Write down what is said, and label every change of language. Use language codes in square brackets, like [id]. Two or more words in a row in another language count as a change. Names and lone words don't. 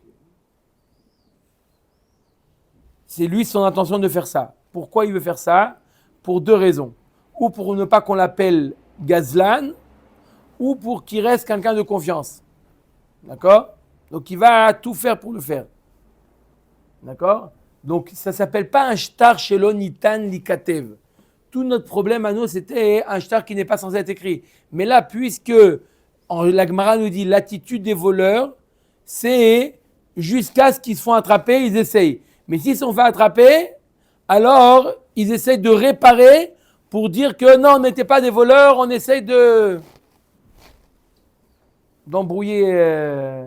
[fr] C'est lui son intention de faire ça. Pourquoi il veut faire ça? Pour deux raisons. Ou pour ne pas qu'on l'appelle Gazlan, ou pour qu'il reste quelqu'un de confiance. D'accord? Donc il va tout faire pour le faire. D'accord? Donc ça ne s'appelle pas un [he] שטר שלא ניתן ליכתב. [fr] Tout notre problème à nous, c'était un shtar qui n'est pas censé être écrit. Mais là, puisque la Gemara nous dit l'attitude des voleurs, c'est jusqu'à ce qu'ils se font attraper, ils essayent. Mais s'ils se sont fait attraper, alors ils essayent de réparer pour dire que non, on n'était pas des voleurs, on essaye d'embrouiller.